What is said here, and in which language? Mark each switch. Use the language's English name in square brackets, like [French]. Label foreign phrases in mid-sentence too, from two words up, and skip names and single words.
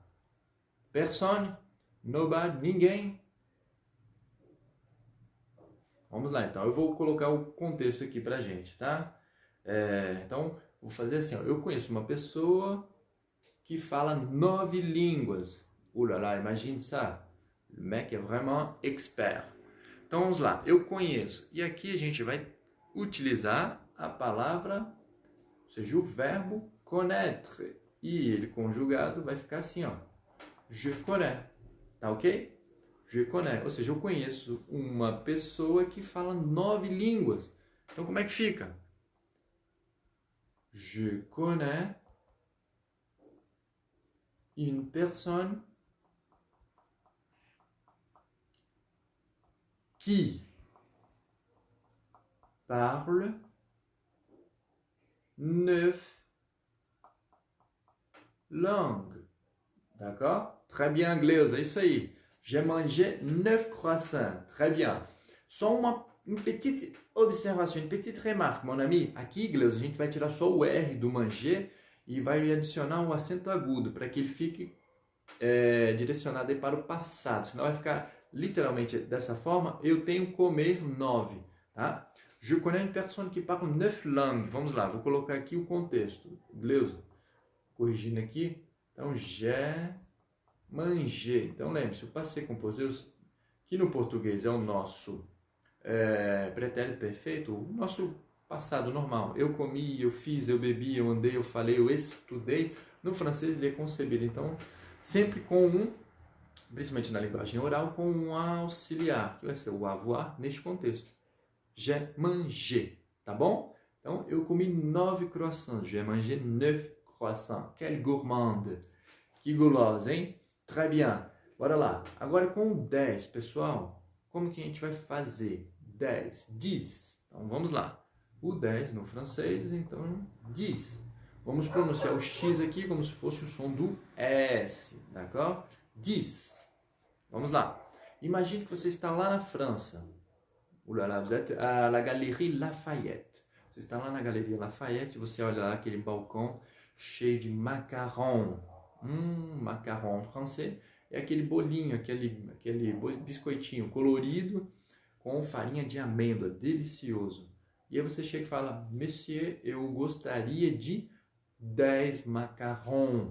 [French] Personne, nobody, ninguém. [Portuguese] Vamos lá, então. Eu vou colocar o contexto aqui pra gente, tá? Então, vou fazer assim, ó. Eu conheço uma pessoa que fala 9 línguas. [French] Ouh là là, imagine ça. Le mec est vraiment expert. [Portuguese] Então, vamos lá. Eu conheço. E aqui a gente vai utilizar a palavra, ou seja, o verbo connaître. E ele conjugado vai ficar assim, ó. [French] Je connais. [Portuguese] Tá ok? [French] Je connais. [Portuguese] Ou seja, eu conheço uma pessoa que fala 9 línguas. Então, como é que fica? [French] Je connais une personne qui parle 9 langues. D'accord? Très bien, Gleus, [Portuguese] é isso aí. [French] J'ai mangé 9 croissants. Très bien. [Portuguese] Só uma [French] petite observação, une petite remarque, mon ami. [Portuguese] Aqui, Gleus, a gente vai tirar só o R do manger e vai adicionar um acento agudo para que ele fique direcionado aí para o passado. Senão vai ficar literalmente dessa forma. Eu tenho comer 9, tá? [French] Je connais une personne qui parle 9 langues. [Portuguese] Vamos lá, vou colocar aqui o contexto. Gleus, corrigindo aqui. Então, [French] j'ai mangé. [Portuguese] Então, lembre-se, o [French] passé composé, [Portuguese] que no português é o nosso pretérito perfeito, o nosso passado normal. Eu comi, eu fiz, eu bebi, eu andei, eu falei, eu estudei. No francês ele é concebido, então, sempre com principalmente na linguagem oral, com um auxiliar, que vai ser o avoir neste contexto. [French] J'ai mangé, [Portuguese] tá bom? Então, eu comi 9 croissants. [French] J'ai mangé 9 croissants. Quelle gourmande. [Portuguese] Que gulosa, hein? [French] Très bien. [Portuguese] Bora lá. Agora com o 10, pessoal, como que a gente vai fazer? 10, 10. Então, vamos lá. O 10 no francês, então, 10. Vamos pronunciar o X aqui como se fosse o som do S, d'accord? 10. Vamos lá. Imagine que você está lá na França. [French] Oulala, vous êtes à la Galerie Lafayette. [Portuguese] Você está lá na Galeria Lafayette, você olha lá aquele balcão cheio de macarrão. Macarrão francês é aquele bolinho, aquele biscoitinho colorido com farinha de amêndoa, delicioso. E aí você chega e fala, Monsieur, eu gostaria de 10 macarrons.